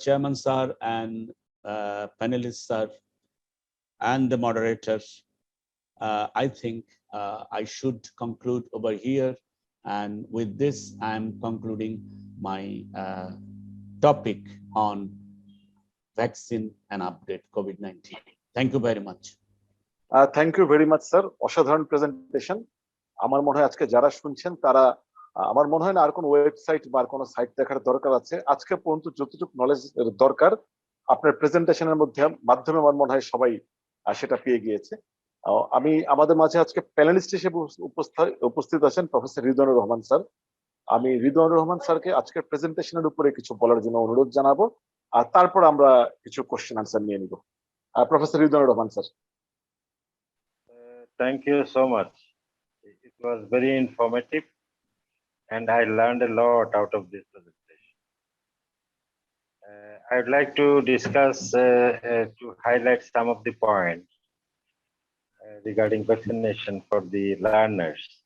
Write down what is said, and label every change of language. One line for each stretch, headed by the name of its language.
English: Chairman sir and panelists sir and the moderators, I think I should conclude over here, and with this I am concluding my topic on vaccine and update COVID-19. Thank you very much.
Bangla: Thank you very much sir, অসাধারণ presentation. আমার মনে হয় আজকে যারা শুনছেন তারা, আমার মনে হয় না আর কোনো ওয়েবসাইট বা কোনো সাইট দেখার দরকার আছে। আজকে পর্যন্ত যতটুকু নলেজ দরকার আপনার প্রেজেন্টেশনের মাধ্যমে আমার মনে হয় সবাই সেটা পেয়ে গিয়েছে। আমি আমাদের মাঝে আজকে প্যানেলিস্ট হিসেবে উপস্থিত আছেন প্রফেসর রিদওয়ানুর রহমান স্যার। আমি রিদওয়ানুর রহমান স্যারকে আজকের প্রেজেন্টেশনের উপরে কিছু বলার জন্য অনুরোধ জানাবো, আর তারপর আমরা কিছু কোশ্চেন আনসার নিয়ে নিব। Professor Ridwanur Rahman sir.
English: Thank you so much. It was very informative and I learned a lot out of this presentation. I would like to discuss, to highlight some of the points regarding vaccination for the learners.